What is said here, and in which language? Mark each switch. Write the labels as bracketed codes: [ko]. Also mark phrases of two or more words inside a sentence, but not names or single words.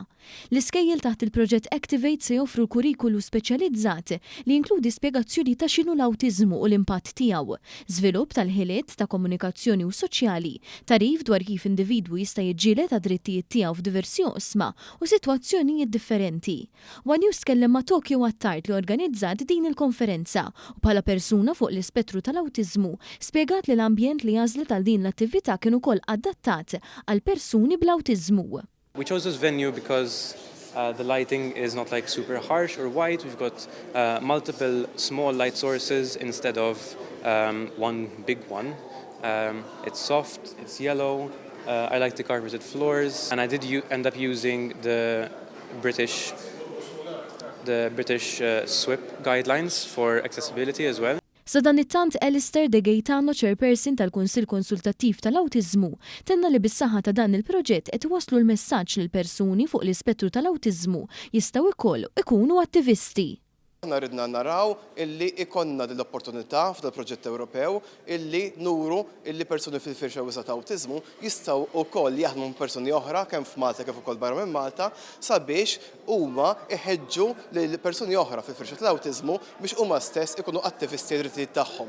[mt] L-iskejjel taħt il-proġett Activate se joffru kurikulu speċjalizzat li jinkludi spjegazzjoni ta' x'inhu l-awtiżmu u l-impatt tiegħu, żvilupp tal-ħiliet ta' komunikazzjoni u soċjali, tarif dwar kif individwu jista' jiġġieled ta' drittijiet tiegħu f'diversi oqsma u sitwazzjonijiet differenti. One News tkellem ma' Tokyo Attart li organizzat din il-konferenza u bħala persuna fuq l-ispettru tal-awtiżmu spjegat li l-ambjent li għażlet għal din l-attività kien ukoll adattat għal persuni bl-awtiżmu. [en] We chose this venue because the lighting is not like super harsh or white. We've got multiple small light sources instead of one big one. It's soft, it's yellow. I like the carpeted floors, and I did end up using the British SWIP guidelines for accessibility as well. [mt] Sa dan it-tant Alistair De Gaetano, chairperson tal-Kunsill Konsultattiv tal-Awtiżmu, tenna li bis-saħħa ta' dan il-proġett qed iwasslu l-messaġġ lil persuni fuq l-ispettru tal-awtiżmu jistgħu wkoll ikunu attivisti. Aħna ridna naraw illi ikonna l-opportunità fil-proġett Ewropew illi nuru illi persuni fil-firxa wisa ta' awtiżmu jistgħu wkoll jaħdmu persuni oħra kemm f'Malta kif ukoll barra minn Malta sabiex huma iħeġġu lil persuni oħra fil-firxa tal-awtiżmu biex huma stess ikunu attivisti drittijiet tagħhom.